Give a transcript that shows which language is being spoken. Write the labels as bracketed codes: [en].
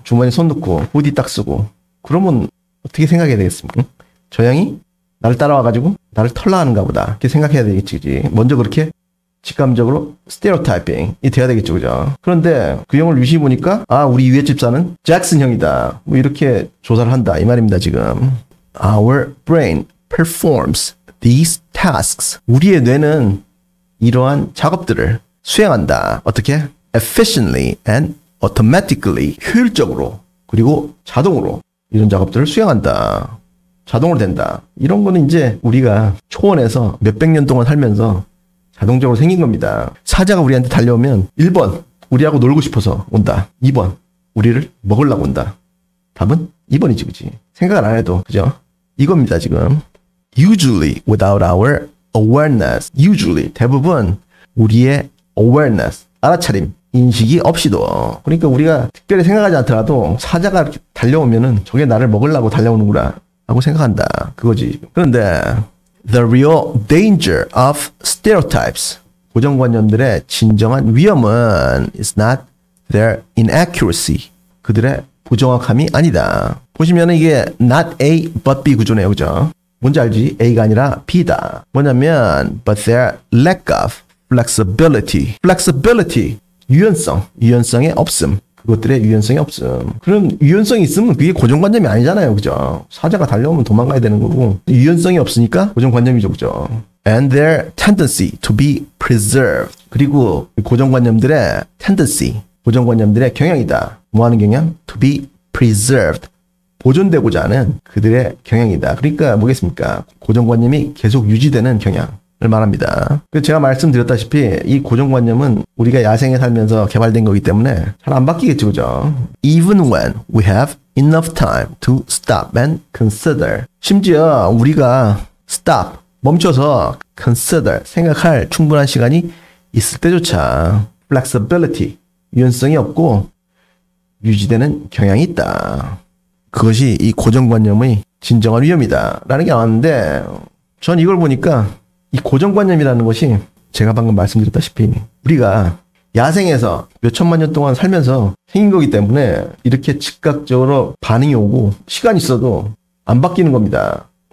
[ko] 주머니에 손 넣고 후디 딱 쓰고. 그러면 어떻게 생각해야 되겠습니까? 저 형이 나를 따라와가지고 나를 털라 하는가 보다. 이렇게 생각해야 되겠지. 그지? 먼저 그렇게 직감적으로 스테레오타이핑이 돼야 되겠죠. 그죠? 그런데 그 형을 유심히 보니까 아 우리 위에 집사는 잭슨 형이다. 뭐 이렇게 조사를 한다. 이 말입니다. 지금. [en] Our brain performs these tasks. [ko] 우리의 뇌는 이러한 작업들을 수행한다. 어떻게? [en] Efficiently and automatically. [ko] 효율적으로 그리고 자동으로 이런 작업들을 수행한다. 자동으로 된다. 이런 거는 이제 우리가 초원에서 몇백 년 동안 살면서 자동적으로 생긴 겁니다. 사자가 우리한테 달려오면 1번 우리하고 놀고 싶어서 온다. 2번 우리를 먹으려고 온다. 답은 2번이지. 그지? 생각을 안 해도 그죠? 이겁니다. 지금 [en] usually without our awareness. [ko] usually 대부분 우리의 awareness 알아차림 인식이 없이도. 그러니까 우리가 특별히 생각하지 않더라도 사자가 이렇게 달려오면은 저게 나를 먹으려고 달려오는구나 하고 생각한다. 그거지. 그런데 [en] the real danger of stereotypes. [ko] 고정관념들의 진정한 위험은 [en] is not their inaccuracy. [ko] 그들의 부정확함이 아니다. 보시면은 이게 not A but B 구조네요. 그죠? 뭔지 알지? A가 아니라 B다. 뭐냐면 [en] but their lack of flexibility. [ko] flexibility. 유연성의 없음. 그것들의 유연성이 없음. 그럼 유연성이 있으면 그게 고정관념이 아니잖아요. 그죠? 사자가 달려오면 도망가야 되는 거고 유연성이 없으니까 고정관념이죠. 그죠? [en] And their tendency to be preserved. [ko] 그리고 고정관념들의 tendency, 고정관념들의 경향이다. 뭐 하는 경향? [en] To be preserved. [ko] 보존되고자 하는 그들의 경향이다. 그러니까 뭐겠습니까? 고정관념이 계속 유지되는 경향을 말합니다. 제가 말씀드렸다시피 이 고정관념은 우리가 야생에 살면서 개발된 거기 때문에 잘 안 바뀌겠죠. 그죠? [en] Even when we have enough time to stop and consider. [ko] 심지어 우리가 stop, 멈춰서 consider, 생각할 충분한 시간이 있을 때조차 flexibility, 유연성이 없고 유지되는 경향이 있다. 그것이 이 고정관념의 진정한 위험이다 라는 게 나왔는데 전 이걸 보니까 이 고정관념이라는 것이 제가 방금 말씀드렸다시피 우리가 야생에서 몇 천만 년 동안 살면서 생긴 거기 때문에 이렇게 즉각적으로 반응이 오고 시간이 있어도 안 바뀌는 겁니다.